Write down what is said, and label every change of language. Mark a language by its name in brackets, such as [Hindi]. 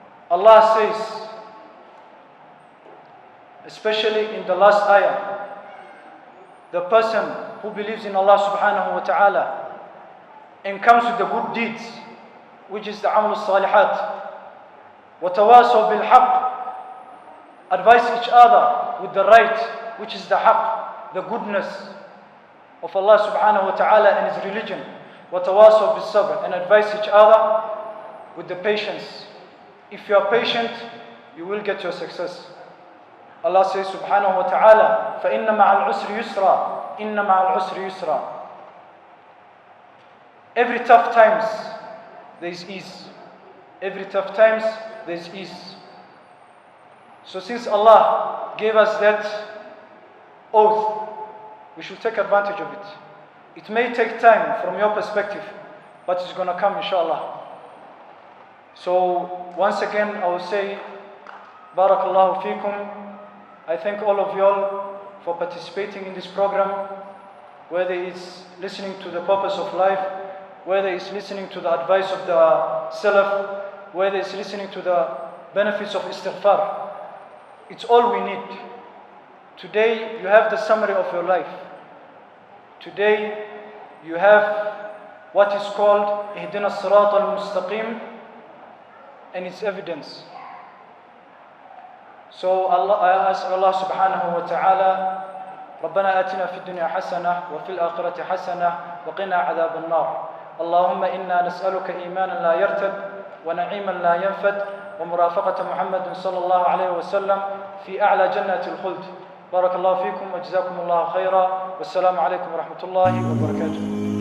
[English] Allah says, especially in the last ayah, the person who believes in Allah subhanahu wa ta'ala and comes with the good deeds, which is the amal al-salihat, [Arabic] وَتَوَاسَوْا بِالْحَقِّ, [English] advise each other with the right, which is the haqq, the goodness of Allah subhanahu wa ta'ala and His religion, [Arabic] وَتَوَاسَوْا بِالصَّبْرِ, [English] and advise each other with the patience. If you are patient, you will get your success. Allah says [Arabic] subhanahu wa ta'ala, فَإِنَّ مَعَ الْعُسْرِ يُسْرًا إِنَّ مَعَ الْعُسْرِ يُسْرًا. [English] Every tough times, there is ease. Every tough times, there is ease. So since Allah gave us that oath, we should take advantage of it. It may take time from your perspective, but it's going to come inshallah. So once again, I will say, Barakallahu feekum. I thank all of y'all for participating in this program, whether it's listening to the purpose of life, whether it's listening to the advice of the Salaf, whether it's listening to the benefits of istighfar. It's all we need. Today, you have the summary of your life. Today, you have what is called Ihdina as-Sirat al-Mustaqim and its evidence. So I ask Allah subhanahu wa ta'ala, [Arabic] ربنا آتنا في الدنيا حسنة وفي الآخرة حسنة وقنا عذاب النار. اللهم إنا نسألك إيمانا لا يرتد ونعيما لا ينفد ومرافقة محمد صلى الله عليه وسلم في أعلى جنة الخلد. بارك الله فيكم وجزاكم الله خيرا والسلام عليكم ورحمة الله وبركاته.